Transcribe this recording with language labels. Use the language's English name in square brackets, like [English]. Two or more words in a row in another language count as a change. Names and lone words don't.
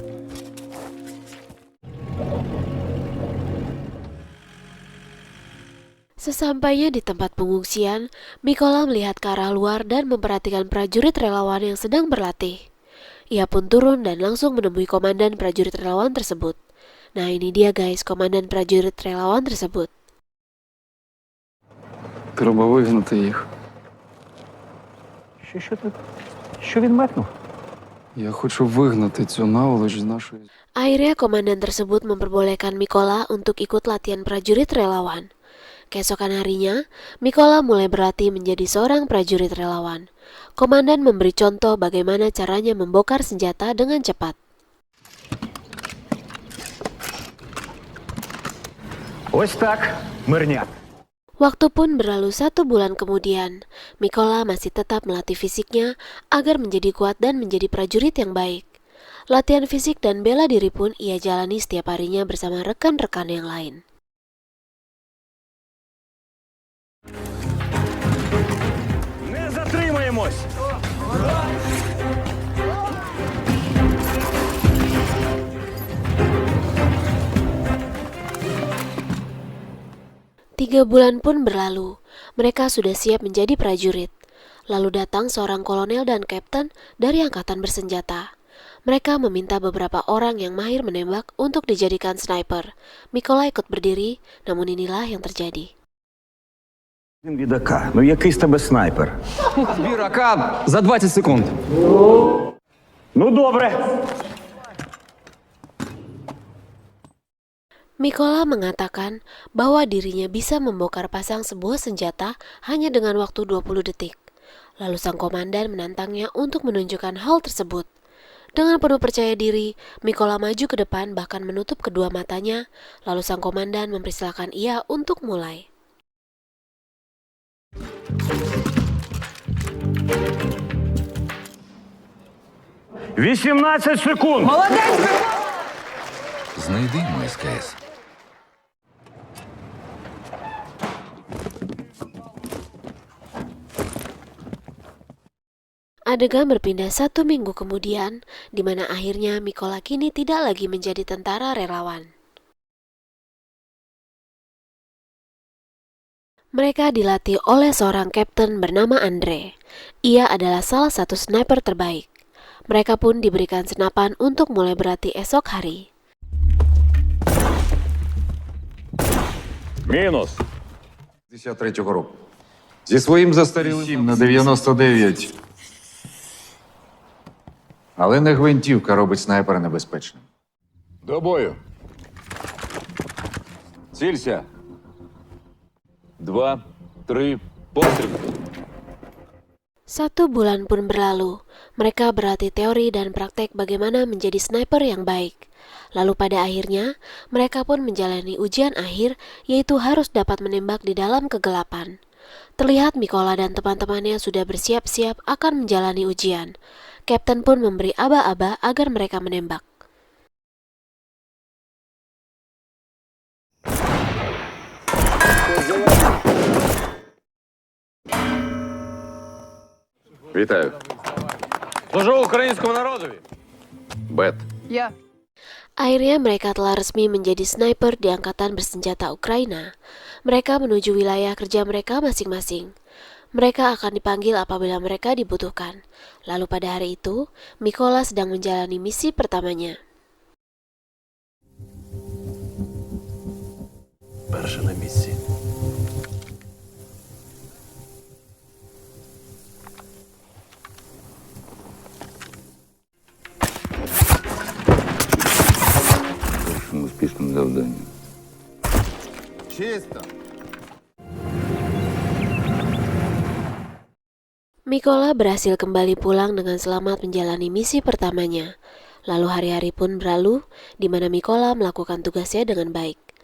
[Indonesian] Sesampainya di tempat pengungsian, Mikola melihat ke arah luar dan memperhatikan prajurit relawan yang sedang berlatih. Ia pun turun dan langsung menemui komandan prajurit relawan tersebut. Nah, ini dia guys, komandan prajurit relawan tersebut. [Ukrainian] Треба вигнати їх. Що він метнув? Я хочу вигнати цю наволоч з нашої. [Indonesian] Akhirnya komandan tersebut memperbolehkan Mikola untuk ikut latihan prajurit relawan. Keesokan harinya, Mikola mulai berlatih menjadi seorang prajurit relawan. Komandan memberi contoh bagaimana caranya membongkar senjata dengan cepat. [Ukrainian] Ось так, мирняк. [Indonesian] Waktu pun berlalu 1 bulan kemudian, Mikola masih tetap melatih fisiknya agar menjadi kuat dan menjadi prajurit yang baik. Latihan fisik dan bela diri pun ia jalani setiap harinya bersama rekan-rekan yang lain. [Ukrainian] Не затримаємось! [Indonesian] 3 bulan pun berlalu, mereka sudah siap menjadi prajurit. Lalu datang seorang kolonel dan kapten dari angkatan bersenjata. Mereka meminta beberapa orang yang mahir menembak untuk dijadikan sniper. Mikola ikut berdiri, namun inilah yang terjadi. [Ukrainian] Він від АК. Ну який з тебе снайпер? Збір АК за 20 секунд. Ну добре. [Indonesian] Mikola mengatakan bahwa dirinya bisa membongkar pasang sebuah senjata hanya dengan waktu 20 detik. Lalu sang komandan menantangnya untuk menunjukkan hal tersebut. Dengan penuh percaya diri, Mikola maju ke depan bahkan menutup kedua matanya, lalu sang komandan mempersilahkan ia untuk mulai. [Ukrainian] – 18 секунд! Молодець! Знайди йому СКС. [Indonesian] Adegan berpindah 1 minggu kemudian, di mana akhirnya Mikola kini tidak lagi menjadi tentara relawan. Mereka dilatih oleh seorang kapten bernama Andre. Ia adalah salah satu sniper terbaik. Mereka pun diberikan senapan untuk mulai berlatih esok hari. [Ukrainian] Мінус. 53-го року. Зі своїм застарілим на 99. Але не гвинтівка робить снайпера небезпечним. До бою. Цілься. 2, 3, постріл. [Indonesian] 1 bulan pun berlalu. Mereka berlatih teori dan praktek bagaimana menjadi sniper yang baik. Lalu pada akhirnya, mereka pun menjalani ujian akhir, yaitu harus dapat menembak di dalam kegelapan. Terlihat Mikola dan teman-temannya sudah bersiap-siap akan menjalani ujian. Kapten pun memberi aba-aba agar mereka menembak. [Ukrainian] Вітаю. Служу українському народові. Бет. Я. [Indonesian] Akhirnya mereka telah resmi menjadi sniper di Angkatan Bersenjata Ukraina. Mereka menuju wilayah kerja mereka masing-masing. Mereka akan dipanggil apabila mereka dibutuhkan. Lalu pada hari itu, Mikola sedang menjalani misi pertamanya. [Ukrainian] Перше на місці. Першим успішним завданням. Чисто. [Indonesian] Mikola berhasil kembali pulang dengan selamat menjalani misi pertamanya. Lalu hari-hari pun berlalu, di mana Mikola melakukan tugasnya dengan baik.